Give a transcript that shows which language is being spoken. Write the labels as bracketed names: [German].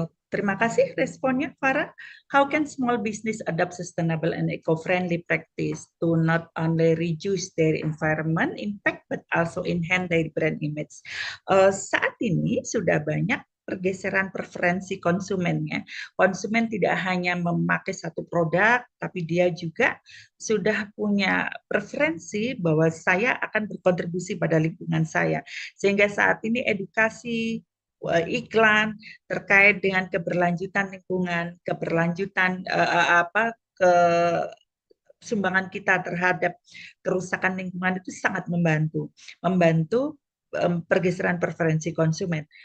[Indonesian] Terima kasih responnya, Farah. [English] How can small business adopt sustainable and eco-friendly practice to not only reduce their environment impact but also enhance their brand image? [Indonesian] Saat ini sudah banyak pergeseran preferensi konsumennya. Konsumen tidak hanya memakai satu produk, tapi dia juga sudah punya preferensi bahwa saya akan berkontribusi pada lingkungan saya. Sehingga saat ini edukasi iklan terkait dengan keberlanjutan lingkungan, keberlanjutan sumbangan kita terhadap kerusakan lingkungan itu sangat membantu pergeseran preferensi konsumen.